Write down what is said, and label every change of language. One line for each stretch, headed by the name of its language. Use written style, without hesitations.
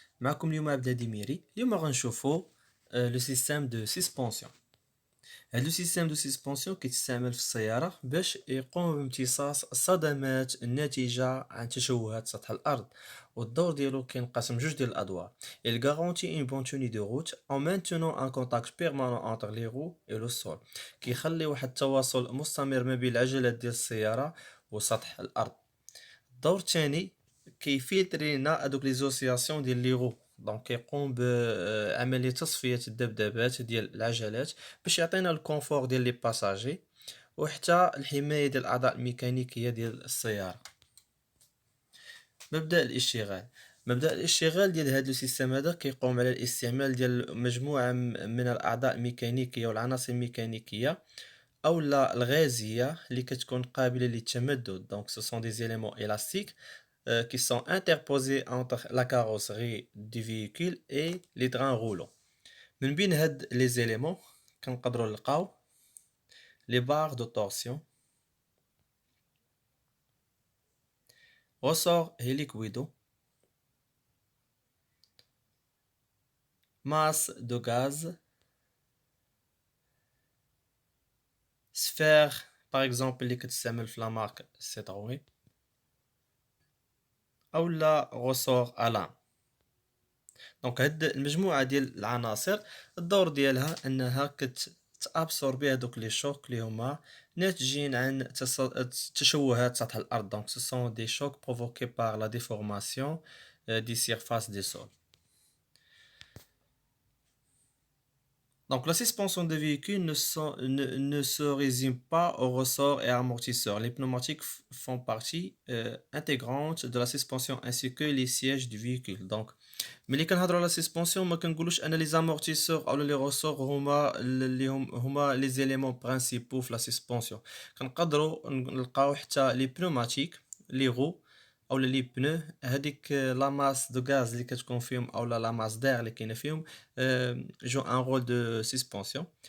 Arabic: معكم اليوم عبد الهادي ميري. اليوم غنشوفوا لو سيستيم دو سسبونسيون. هذا لو سيستيم دو سسبونسيون كيتستعمل في السيارة باش يقوم بامتصاص الصدمات الناتجة عن تشوهات سطح الأرض، والدور ديالو كينقسم جوج ديال الأدوار.
French: Il garantit une bonne tenue de route en maintenant un contact permanent entre les roues et le sol.
Arabic: كيخلي واحد التواصل مستمر ما بين العجلات ديال السيارة وسطح الأرض. الدور الثاني كيفلتري لنا هادوك لي زوسياسيون ديال لي غو، دونك كيقوم بعملية تصفية الذبذبات ديال العجلات باش يعطينا الكونفور ديال لي باساجي، وحتى الحماية ديال الأعضاء الميكانيكية ديال السيارة. مبدأ الاشتغال ديال هاد السيستم هذا كيقوم على الاستعمال ديال مجموعة من الأعضاء الميكانيكية والعناصر الميكانيكية أولا الغازية اللي كتكون قابلة للتمدد.
French: دونك سو سون دي éléments élastiques qui sont interposés entre la carrosserie du véhicule et les trains roulants.
Arabic: من بين هاد les éléments كنقدروا نلقاو
French: les barres de torsion, ressort hélicoïdaux, masse de gaz,
Arabic: sphère par exemple اللي كتستعمل في لا مارك سيتروين، اولا ressort à lame. دونك هاد المجموعه ديال العناصر الدور ديالها انها كتابسوربي هذوك لي شوك اللي هما ناتجين عن تشوهات سطح الارض.
French: دونك سو سون دي شوك بروفوكي بار لا ديفورماسيون دي سيرفاس دي سول. Donc, la suspension des véhicules ne se résume pas aux ressorts et amortisseurs. Les pneumatiques font partie intégrante de la suspension ainsi que les sièges du véhicule.
Arabic: Donc, ملي كنهضروا على سسبونسيون ما كنقولوش ان لي زامورتيسور او لي روسور هما لي زيليمون برينسيپو في لا سسبونسيون. كنقدروا نلقاو حتى لي بنوماتيك لي غو او لي بنو، هذيك لا ماس دو غاز اللي كتكون فيهم او لا ماس دير اللي كاينه فيهم جو ان رول دو سسبونسيون.